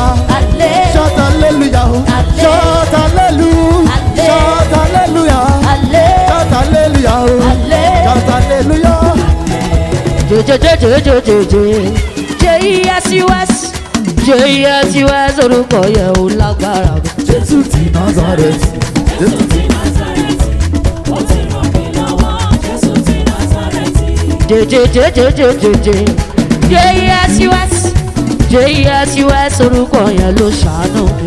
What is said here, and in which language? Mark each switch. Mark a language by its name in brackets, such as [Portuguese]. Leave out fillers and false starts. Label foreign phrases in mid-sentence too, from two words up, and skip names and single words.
[English] Shout hallelujah. Shout hallelujah. Shout hallelujah. Shout hallelujah. Shout hallelujah. [Yoruba] J-E-S-U-S orúkọ yẹn ò lágbára. Jésù ti Nazareth. Jésù ti J-E-S-U-S orúkọ yẹn ló ṣàánú mi.